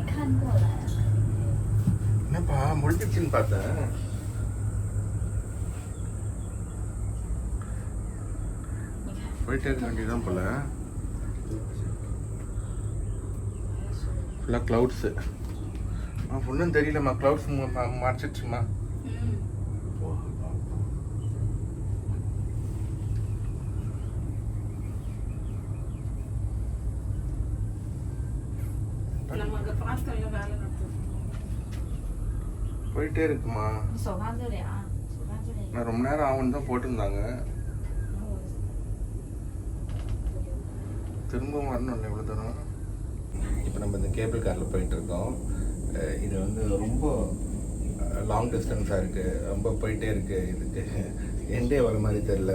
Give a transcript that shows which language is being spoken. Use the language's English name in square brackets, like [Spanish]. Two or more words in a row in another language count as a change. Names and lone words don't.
[Chinese] 过来。 [Tamil] என்னப்பா முடிஞ்சிடுச்சுன்னு பார்த்தேன். போயிட்டே இருக்க வேண்டியதான் போல. [English] fullaga cloudsu. [Tamil] ஒன்றும் தெரியலம்மா, க்ளவுட்ஸ் மறைச்சிடுச்சுமா. போயிட்டே இருக்குமா. [Chinese] 你手放这里啊，手放这里。 [Tamil] நான் ரொம்ப நேரம் ஆகும்னு தான் போட்டிருந்தாங்க. திரும்பவும் வரணும்ல எவ்வளோ தூரம். இப்போ நம்ம இந்த [English] cable caril [Tamil] போயிட்டுருக்கோம். இது வந்து ரொம்ப [English] long distanceaga [Tamil] இருக்குது, ரொம்ப போயிட்டே இருக்குது. இதுக்கு எண்டே வர மாதிரி தெரில.